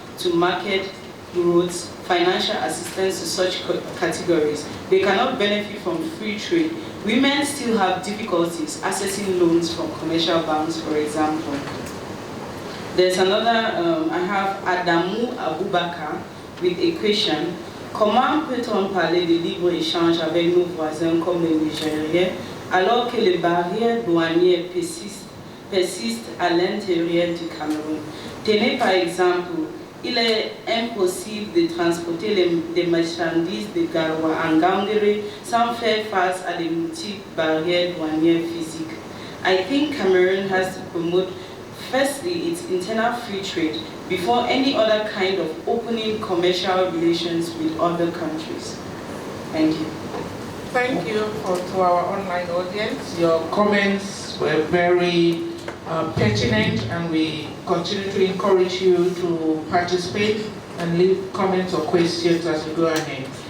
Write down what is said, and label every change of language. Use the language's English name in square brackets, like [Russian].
[English] to market growth, financial assistance to such categories. They cannot benefit from free trade. Women still have difficulties accessing loans from commercial banks, for example. There's another, I have Adamu Abubakar with a question. [French] Comment peut-on parler de libre-échange avec nos voisins comme le Nigeria alors que les barrières douanières persistent à l'intérieur du Cameroun? Tenez par exemple, il est impossible de transporter des marchandises de Garoua en Gambéré sans faire face à des multiples barrières douanières physiques. [English] I think Cameroon has to promote firstly its internal free trade before any other kind of opening commercial relations with other countries. Thank you. Thank you to our online audience. Your comments were very pertinent, and we continue to encourage you to participate and leave comments or questions as we go ahead.